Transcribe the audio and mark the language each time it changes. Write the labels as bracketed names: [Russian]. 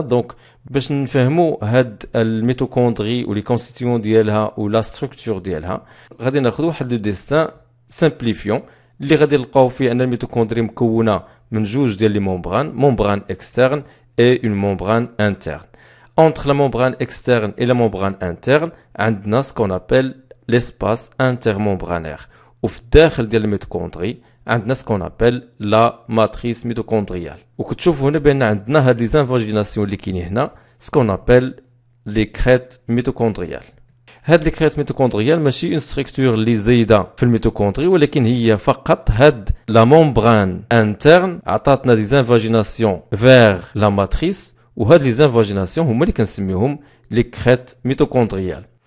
[Arabic] دونك باش نفهموا هاد الميتوكوندري ولي كونستيتيون ديالها ولا ستركتور ديالها غادي ناخذ واحد لو ديسان سامبليفيون اللي غادي نلقاو فيه ان الميتوكوندري مكونه من جوج ديال لي ممبران [French] externe et une membrane interne. Entre la membrane externe et la membrane interne [Arabic] عندنا [French] ce qu'on appelle l'espace intermembranaire. [Arabic] وفي الداخل ديال الميتوكوندري عندنا [French] ce qu'on appelle la matrice mitochondriale. [Arabic] وكتشوفوا هنا بان عندنا هاد لي زانفاجيناسيون اللي كاينين هنا [French] ce qu'on appelle les crêtes mitochondriales. [Arabic] هاد لي كريت ميتوكوندريال ماشي اون ستركتور اللي زايده في الميتوكوندري، ولكن هي فقط هاد لا ممبران انترن عطاتنا دي زانفاجيناسيون فيغ لا ماتريس، وهاد لي زانفاجيناسيون هما اللي كنسميوهم لي كريت ميتوكوندريال.